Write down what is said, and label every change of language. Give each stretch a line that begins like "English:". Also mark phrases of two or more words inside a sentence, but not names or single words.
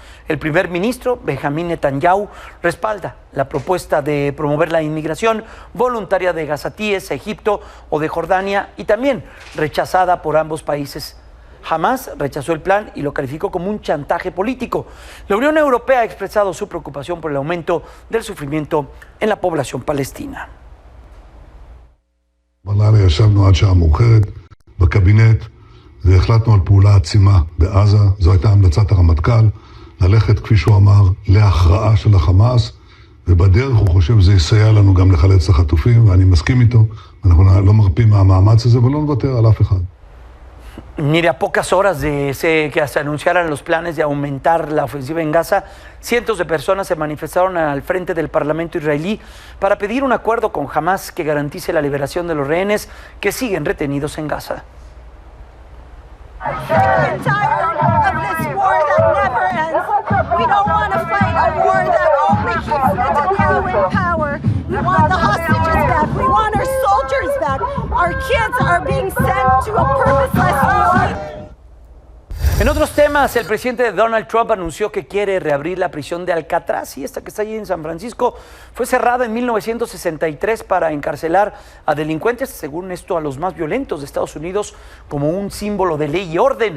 Spanish: El primer ministro, Benjamín Netanyahu, respalda la propuesta de promover la inmigración voluntaria de gazatíes a Egipto o de Jordania y también rechazada por ambos países. Hamas rechazó el plan y lo calificó como un chantaje político. La Unión Europea ha expresado su preocupación por el aumento del sufrimiento en la población palestina.
Hebrew: בלילה ישבנו עד שעה מאוחרת בקבינט והחלטנו על פעולה עצימה בעזה. זו הייתה המלצת הרמטכ"ל, ללכת, כפי שהוא אמר, להכרעה של החמאס, ובדרך הוא חושב שזה יסייע לנו גם לחלץ את החטופים, ואני מסכים איתו, אנחנו לא מרפים מהמאמץ הזה ולא נוותר על אף אחד.
Spanish: Mire, a pocas horas de que se anunciaran los planes de aumentar la ofensiva en Gaza, cientos de personas se manifestaron al frente del Parlamento israelí para pedir un acuerdo con Hamas que garantice la liberación de los rehenes que siguen retenidos en Gaza.
English: We want the hostages back. We want our soldiers back. Our kids are being sent to a purposeless war.
Spanish: En otros temas, el presidente Donald Trump anunció que quiere reabrir la prisión de Alcatraz, y esta que está allí en San Francisco fue cerrada en 1963 para encarcelar a delincuentes, según esto, a los más violentos de Estados Unidos, como un símbolo de ley y orden.